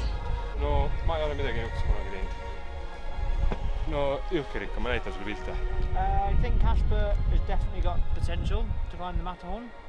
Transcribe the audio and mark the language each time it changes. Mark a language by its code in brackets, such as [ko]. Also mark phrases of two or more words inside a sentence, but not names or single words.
[et] No ma ei ole midagi niisugust kunagi teinud. No jõhker ikka, ma näitan sulle pilte. [en] I think Casper has definitely got potential to climb the Matterhorn.